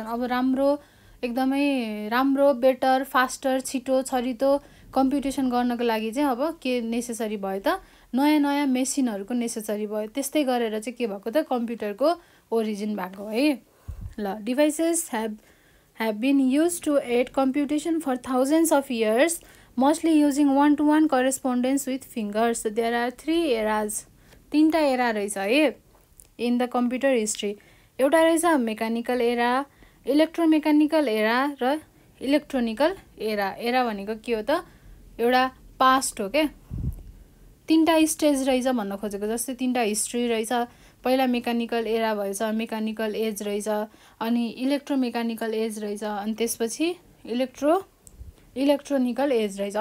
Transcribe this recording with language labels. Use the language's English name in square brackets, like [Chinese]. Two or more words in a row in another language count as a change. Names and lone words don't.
[Nepali] अब एकदमै राम्रो, [English] better, faster, [Nepali] छिटो छरितो कम्प्युटेसन गर्नको लागि चाहिँ अब के नेसेसरी भयो त, नयाँ नयाँ मेसिनहरूको नेसेसरी भयो। त्यस्तै गरेर चाहिँ के भएको त, कम्प्युटरको ओरिजिन भएको है। [English] ल डिभाइसेस have been used to aid computation for thousands of years, mostly using one-to-one correspondence with fingers. There are 3 eras, [Nepali] 3टा एरा रहेछ है [English] in the computer history. [Nepali] एउटा रहेछ [English] mechanical era, electromechanical era [Nepali] र [English] electronical era. [Nepali] एरा भनेको के हो त, एउटा पास्ट हो के। 3टा स्टेज रहेछ भन्न खोजेको, जस्तै 3टा हिस्ट्री रहेछ, पहिला [English] mechanical era [Nepali] भएछ, [English] mechanical age [Nepali] रहेछ, अनि [English] electromechanical age [Nepali] रहेछ, अनि त्यसपछि [English] electronical age [Nepali] रहेछ।